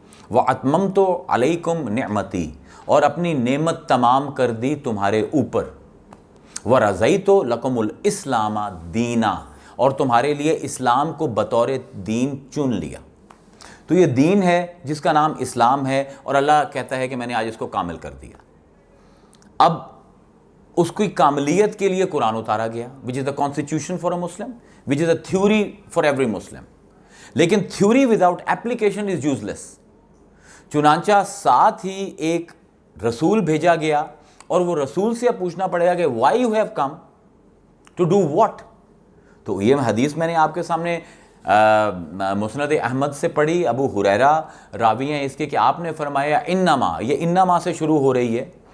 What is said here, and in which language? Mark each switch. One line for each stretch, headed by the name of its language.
Arabic: واتممت علیکم نعمتی،
Urdu: اور اپنی نعمت تمام کر دی تمہارے اوپر.
Arabic: ورضیت لکم الاسلام دینا،
Urdu: اور تمہارے لیے اسلام کو بطور دین چن لیا. تو یہ دین ہے جس کا نام اسلام ہے، اور اللہ کہتا ہے کہ میں نے آج اس کو کامل کر دیا. اب اس کی کاملیت کے لیے قرآن اتارا گیا،
English: which is the constitution for a Muslim, which is a theory for every Muslim. لیکن theory without application is useless.
Urdu: چنانچہ ساتھ ہی ایک رسول بھیجا گیا، اور وہ رسول سے اب پوچھنا پڑے گا کہ
English: why you have come to do what.
Urdu: تو یہ حدیث میں نے آپ کے سامنے مسند احمد سے پڑھی. ابو ہریرہ راوی ہیں اس کے کہ آپ نے فرمایا انما، یہ انما سے شروع ہو رہی ہے.